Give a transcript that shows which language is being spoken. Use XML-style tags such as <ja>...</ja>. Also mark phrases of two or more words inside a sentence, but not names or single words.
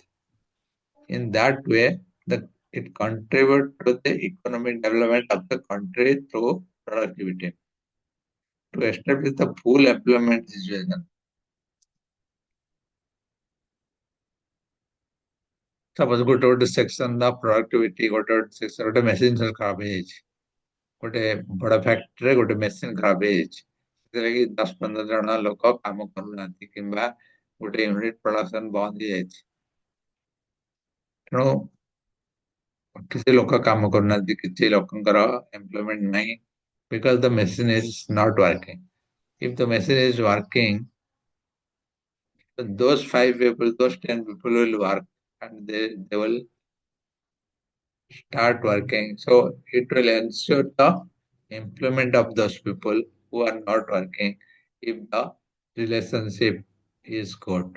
<en>In that way, it contributes to the economic development of the country through productivity. To establish the full employment situation.</en> <or>Suppose ଗୋଟେ</or> <en>section the productivity</en> <or>ଗୋଟେ section ଗୋଟେ machine ଖରାପ ହେଇଯାଇଛି ଗୋଟେ ବଡ ଫ୍ୟାକ୍ଟ୍ରିରେ ଗୋଟେ ମେସିନ ଖରାପ ହେଇଯାଇଛି ସେଥିରେ କି 10-15 ଜଣ ଲୋକ କାମ କରୁନାହାନ୍ତି କିମ୍ବା ଗୋଟେ</or> <en>unit production</en> <or>ବନ୍ଦ ହେଇଯାଇଛି ତେଣୁ କିଛି ଲୋକ କାମ କରୁନାହାନ୍ତି କିଛି ଲୋକଙ୍କର ଏମ୍ପ୍ଲୟମେଣ୍ଟ ନାହିଁ</or> <en>because the machine is not working. If the machine is working, those 5 people, those 10 people will work and they will start working. So it will ensure the employment of those people who are not working if the relationship is good.</en>